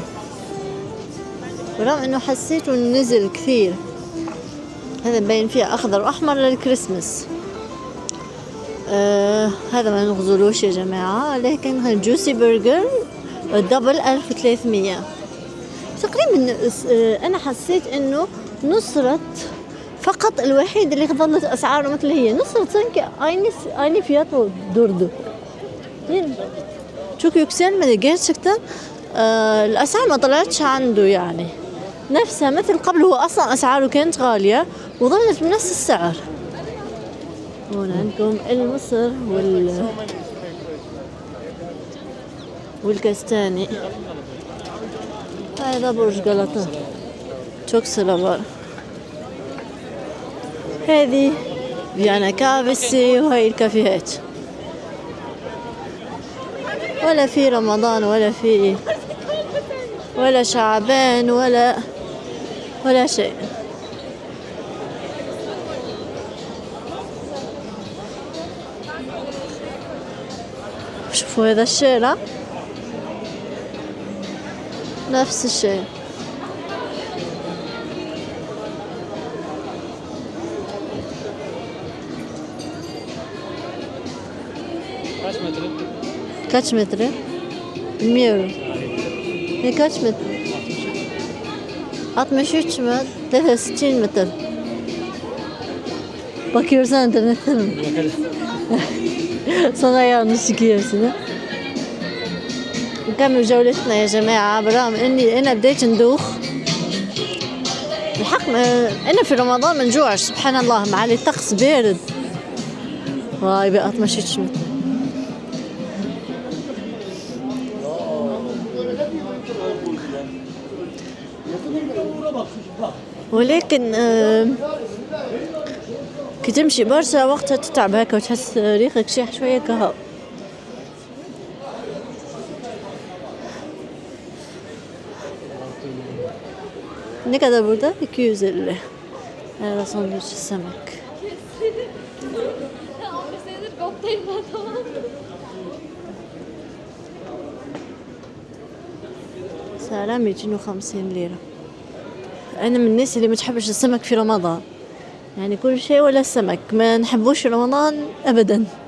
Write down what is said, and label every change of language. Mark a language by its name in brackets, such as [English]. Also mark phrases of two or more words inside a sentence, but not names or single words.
[Arabic] ورغم انه حسيته نزل كثير، هذا مبين فيها اخضر واحمر للكريسماس. هذا ما نغزلوش يا جماعة، لكن الجوسي برجر دبل 1300 تقريبا. انا حسيت انه نصرت fakat الوحيد اللي ظلت أسعاره مثل هي [Turkish] Nusret sanki aynı fiyat durdu. Değil mi? Çok yükselmedi gerçekten. [Arabic] الأسعار ما طلعتش عنده يعني نفسها مثل قبل. هو أصلا أسعاره كانت غالية وظلت بنفس السعر. هون عندكم المصر والكستاني. هذا برج غلطة [Turkish] çok sıra var. [Arabic] هذه فيانا كافيسي وهي الكافيهات. ولا في رمضان ولا شعبان ولا شيء. شوفوا هذا الشارع نفس الشيء. [Turkish] Kaç metre? Bilmiyorum. Kaç metre? 63 mü? 63 metre. Bakıyorsun internetten mi? Sonra yanlış çıkıyorsun ha? [Arabic] نكمل جولتنا يا جماعة. برغم اني انا بديت ندوخ الحق، انا في رمضان ما نجوعش سبحان الله، مع اللي الطقس بارد. واي بقى 63 متر. ولكن كي تمشي برشا وقتها تتعب هكا وتحس ريقك شاح شوية كهو. [Turkish] Ne kadar burada? 250. [Arabic] هذا ساندويتش السمك. سعره 250 ليرة. أنا من الناس اللي ما تحبش السمك في رمضان، يعني كل شيء ولا السمك ما نحبوش في رمضان أبدا.